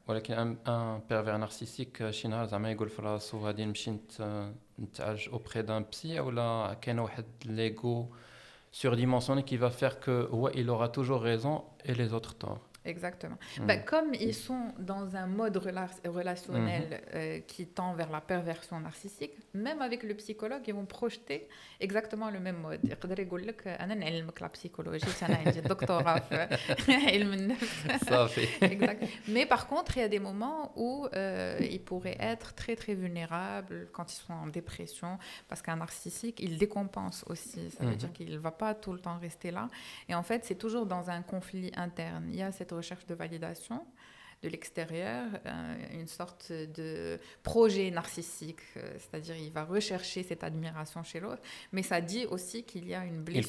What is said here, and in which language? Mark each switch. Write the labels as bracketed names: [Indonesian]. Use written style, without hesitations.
[French] ولكن un pervers narcissique [Arabic] شي نهار زعما يقول في راسو غادي نمشي نتعالج [French] auprès d'un psy [Arabic] ولا كاين واحد [French] l'ego surdimensionné qui va faire que il aura toujours raison et les autres tort. Exactement. Comme ils sont dans un mode relationnel qui tend vers la perversion narcissique, même avec le psychologue, ils vont projeter exactement le même mode. [Arabic] يقدر يقول لك أنا نعلمك la psychologie, أنا عندي doctorat في علم النفس. [French] Exact. Mais par contre, il y a des moments où ils pourraient être très très vulnérables quand ils sont en dépression, parce qu'un narcissique, il décompense aussi. Ça veut dire qu'il ne va pas tout le temps rester là. Et en fait, c'est toujours dans un conflit interne. Il y a cette recherche de validation de l'extérieur, une sorte de projet narcissique, c'est-à-dire il va rechercher cette admiration chez l'autre, mais ça dit aussi qu'il y a une blessure.